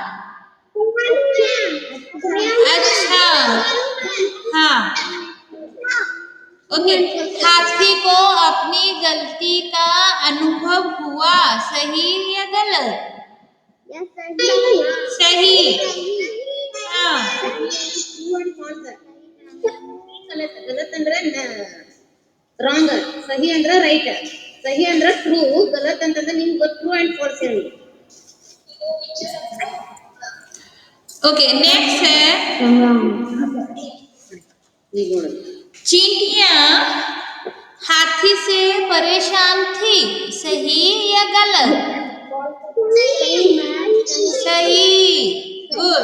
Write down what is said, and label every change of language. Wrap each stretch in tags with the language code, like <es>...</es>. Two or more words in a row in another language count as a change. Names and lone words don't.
<hi>अच्छा, हाँ ओके। हाथी को अपनी गलती का अनुभव हुआ, सही या गलत। सही। हाँ,</hi> <kn>गलत ಅಂದ್ರೆ ರಾಂಗ್, ಸಹಿ ಅಂದ್ರೆ ರೈಟ್, ಸಹಿ ಅಂದ್ರೆ ಟ್ರೂ, ಗಲತ್ ಅಂತಂದ್ರೆ ನಿಮ್ಗೆ</kn> <en>true and false</en> <kn>ಹೇಳಿ.</kn> <hi>ओके, नेक्स्ट है चींटियां हाथी से परेशान थी, सही या गलत। सही, गुड।</hi>